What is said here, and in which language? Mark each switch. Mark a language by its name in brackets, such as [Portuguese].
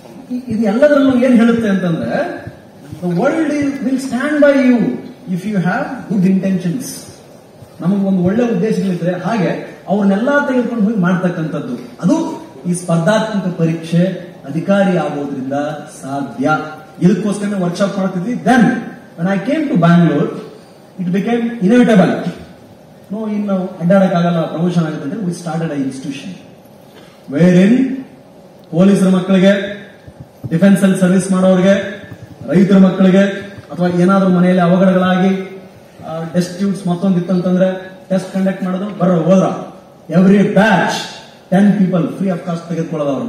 [Kannada] ಇದು ಎಲ್ಲದರಲ್ಲೂ ಏನ್ ಹೇಳುತ್ತೆ ಅಂತಂದ್ರೆ, [English] The world will stand by you if you have good intentions. [Kannada] ನಮಗೆ ಒಂದು ಒಳ್ಳೆ ಉದ್ದೇಶಗಳಿದ್ರೆ ಹಾಗೆ ಅವ್ರನ್ನೆಲ್ಲಾ ತೆಗೆದುಕೊಂಡು ಹೋಗಿ ಮಾಡ್ತಕ್ಕಂಥದ್ದು, ಅದು ಈ ಸ್ಪರ್ಧಾತ್ಮಕ ಪರೀಕ್ಷೆ ಅಧಿಕಾರಿ ಆಗೋದ್ರಿಂದ ಸಾಧ್ಯ. ಇದಕ್ಕೋಸ್ಕರ ವರ್ಕ್ಶಾಪ್ ಮಾಡ್ತಿದ್ವಿ. [English] Then when I came to Bangalore, it became inevitable. [Kannada] No, ಇನ್ನು ಅಡ್ಡಾಡಕ್ಕಾಗಲ್ಲ, ಪ್ರಮೋಷನ್ ಆಗುತ್ತೆ ಅಂದ್ರೆ [English] we started an institution wherein [Kannada] ಪೊಲೀಸರ ಮಕ್ಕಳಿಗೆ, ಡಿಫೆನ್ಸ್ ಅಲ್ಲಿ ಸರ್ವಿಸ್ ಮಾಡೋರಿಗೆ, ರೈತರ ಮಕ್ಕಳಿಗೆ, ಅಥವಾ ಏನಾದ್ರೂ ಮನೆಯಲ್ಲಿ ಅವಘಡಗಳಾಗಿ ಡೆಸ್ಟ್ಯೂಟ್ಸ್ ಮತ್ತೊಂದಿತ್ತಂತಂದ್ರೆ ಟೆಸ್ಟ್ ಕಂಡಕ್ಟ್ ಮಾಡೋದು, ಹೋದ್ರ [English] every batch 10 people free of cost [Kannada] ತೆಗೆದುಕೊಳ್ಳೋದು.